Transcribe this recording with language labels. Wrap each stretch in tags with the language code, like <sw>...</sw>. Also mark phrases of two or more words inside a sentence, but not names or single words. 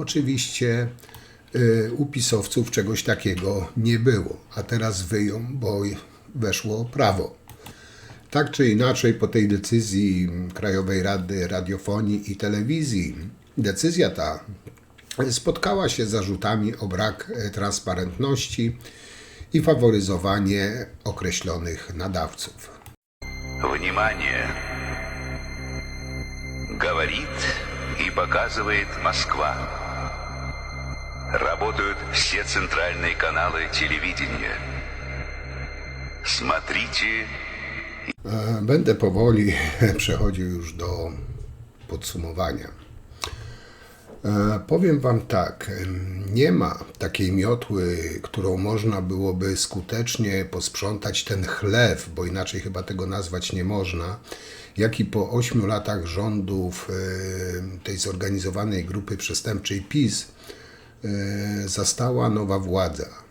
<pl>Oczywiście u pisowców czegoś takiego nie było, a teraz wyją, bo weszło prawo. Tak czy inaczej, po tej decyzji Krajowej Rady Radiofonii i Telewizji, decyzja ta spotkała się z zarzutami o brak transparentności i faworyzowanie określonych nadawców.</pl> <ru>Внимание! Говорит и показывает Москва. Работают все центральные каналы телевидения. Смотрите.</ru> <pl>Będę powoli przechodził już do podsumowania. Powiem Wam tak, nie ma takiej miotły, którą można byłoby skutecznie posprzątać ten chlew, bo inaczej chyba tego nazwać nie można, jak i po 8 latach rządów tej zorganizowanej grupy przestępczej PiS zastała nowa władza.</pl>